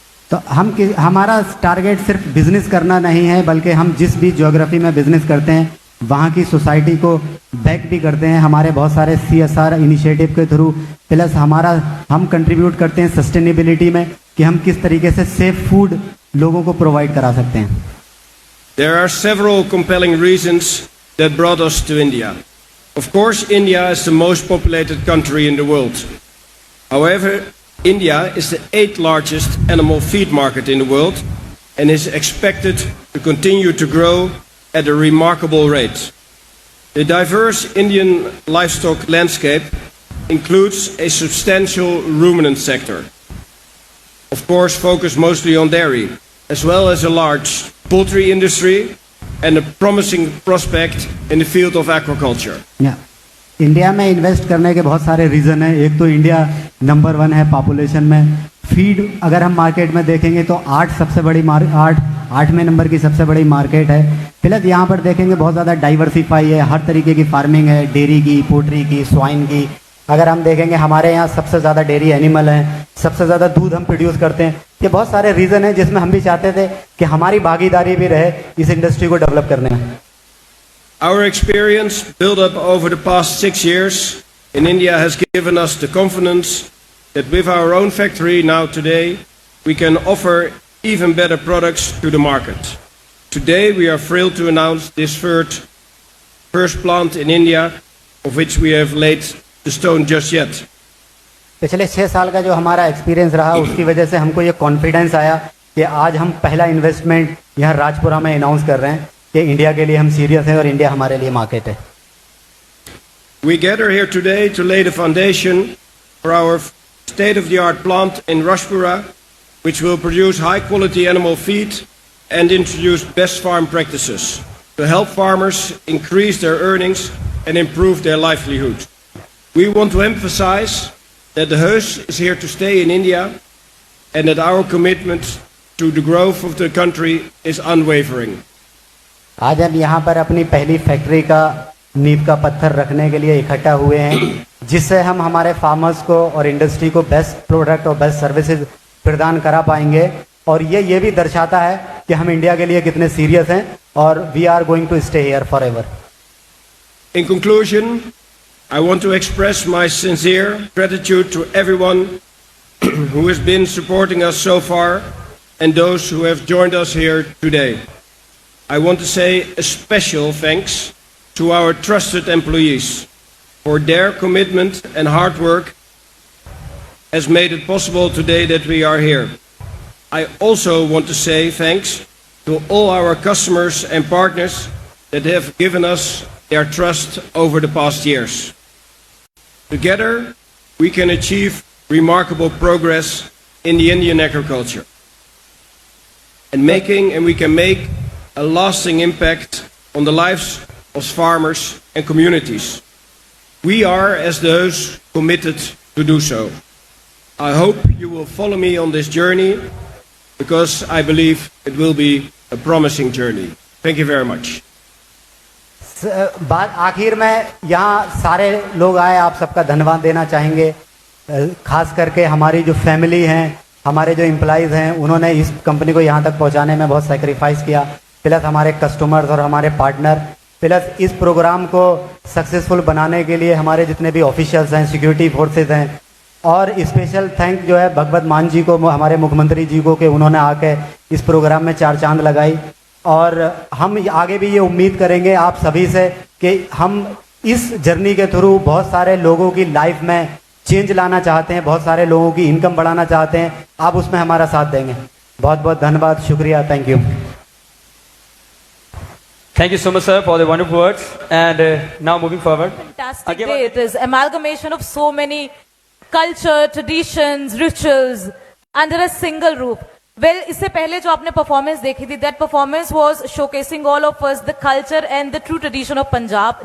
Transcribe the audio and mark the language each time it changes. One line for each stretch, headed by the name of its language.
Hindi: तो हमारा टारगेट सिर्फ बिजनेस करना नहीं है, बल्कि हम जिस भी ज्योग्राफी में बिजनेस करते हैं वहाँ की सोसाइटी को बैक भी करते हैं हमारे बहुत सारे CSR इनिशिएटिव के थ्रू, प्लस हम कंट्रीब्यूट करते हैं सस्टेनेबिलिटी में कि हम किस तरीके से सेफ फूड लोगों को प्रोवाइड करा सकते हैं।
English: There are several compelling reasons that brought us to India. Of course, India is the most populated country in the world. However, India is the 8th largest animal feed market in the world and is expected to continue to grow at a remarkable rate. The diverse Indian livestock landscape includes a substantial ruminant sector, of course focused mostly on dairy, as well as a large poultry industry and a promising prospect in the field of aquaculture.
Hindi: India में invest करने के बहुत सारे reason हैं। एक तो India number 1 है population में। फीड अगर हम मार्केट में देखेंगे तो 8वें नंबर की सबसे बड़ी मार्केट है। प्लस यहाँ पर देखेंगे बहुत ज़्यादा डाइवर्सिफाई है, हर तरीके की फार्मिंग है, डेयरी की, पोल्ट्री की, स्वाइन की। अगर हम देखेंगे हमारे यहाँ सबसे ज़्यादा डेयरी एनिमल हैं, सबसे ज़्यादा दूध हम प्रोड्यूस करते हैं। ये बहुत सारे रीज़न हैं जिसमें हम भी चाहते थे कि हमारी भागीदारी भी रहे इस इंडस्ट्री को डेवलप करने में।
English: Our experience built up over the past 6 years in India has given us the confidence that with our own factory now today, we can offer even better products to the market. Today we are thrilled to announce this first plant in India, of which we have laid the stone just yet.
Hindi: पिछले 6 साल का जो हमारा experience रहा उसकी वजह से हमको ये कॉन्फिडेंस आया कि आज हम पहला इन्वेस्टमेंट यहाँ राजपुरा में अनाउंस कर रहे हैं कि इंडिया के लिए हम सीरियस हैं और इंडिया हमारे लिए मार्केट है।
English: We gather here today to lay the foundation for our state-of-the-art plant in Rajpura, which will produce high-quality animal feed and introduce best farm practices to help farmers increase their earnings and improve their livelihood. We want to emphasize that the Heus is here to stay in India and that our commitment to the growth of the country is unwavering.
Hindi: आज हम यहाँ पर अपनी पहली factory का नींव का पत्थर रखने के लिए इकट्ठा हुए हैं, जिससे हम हमारे फार्मर्स को और इंडस्ट्री को बेस्ट प्रोडक्ट और बेस्ट सर्विसेज प्रदान करा पाएंगे। और ये भी दर्शाता है कि हम इंडिया के लिए कितने सीरियस हैं और
English: We are going to stay here forever. In conclusion, I want to express my sincere gratitude to everyone who has been supporting us so far and those who have joined us here today. I want to say a special thanks to our trusted employees for their commitment and hard work has made it possible today that we are here. I also want to say thanks to all our customers and partners that have given us their trust over the past years. Together, we can achieve remarkable progress in the Indian agriculture and we can make a lasting impact on the lives of farmers and communities. We are, as those, committed to do so. I hope you will follow me on this journey because I believe it will be a promising journey. Thank you very much.
Hindi: बात आखिर में यहाँ सारे लोग आए, आप सबका धन्यवाद देना चाहेंगे। खास करके हमारी जो फैमिली हैं, हमारे जो एम्प्लॉइज़ हैं, उन्होंने इस कंपनी को यहाँ तक पहुँचाने में बहुत सेक्रीफाइस किया। प्लस हमारे कस्टमर्स और हमारे पार्टनर, प्लस इस प्रोग्राम को सक्सेसफुल बनाने के लिए हमारे जितने भी ऑफिशियल्स हैं, सिक्योरिटी फोर्सेज हैं। और स्पेशल थैंक जो है भगवत मान जी को, हमारे मुख्यमंत्री जी को, कि उन्होंने आके इस प्रोग्राम में 4 चांद लगाई। और हम आगे भी ये उम्मीद करेंगे आप सभी से कि हम इस जर्नी के थ्रू बहुत सारे लोगों की लाइफ में चेंज लाना चाहते हैं, बहुत सारे लोगों की इनकम बढ़ाना चाहते हैं। आप उसमें हमारा साथ देंगे। बहुत बहुत धन्यवाद, शुक्रिया, thank you.
English: Thank you so much, sir, for the wonderful words. And now moving forward. Fantastic day it is. Amalgamation of so many culture, traditions, rituals under a single roof. Well,
Hindi: इससे पहले जो आपने performance देखी थी,
English: that performance was showcasing all of us the culture and the true tradition of Punjab.